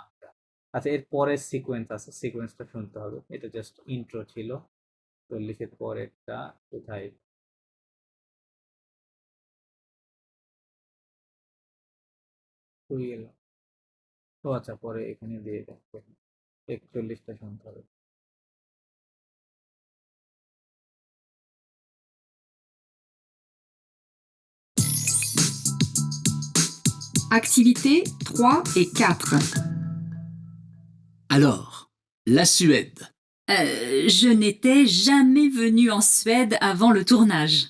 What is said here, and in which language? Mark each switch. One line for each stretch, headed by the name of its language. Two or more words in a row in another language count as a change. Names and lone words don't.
Bangla: আচ্ছা, এর পরের সিকোয়েন্স আছে, সিকোয়েন্সটা শুনতে হবে। এটা
English: just intro
Bangla: ছিল। 40-এর পরেরটা কোথায়? কই গেল? ও আচ্ছা, পরে এখানে দিয়ে দেয়। 41টা শুনতে হবে।
French: Activités 3 et 4. Alors, la Suède. Je n'étais jamais venue en Suède avant le tournage.